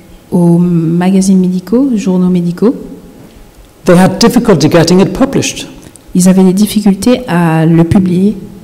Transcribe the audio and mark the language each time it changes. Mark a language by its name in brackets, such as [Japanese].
[French] aux magazines médicaux, journaux médicaux, [English] they had difficulty getting it published [French] ils avaient des difficultés à le publier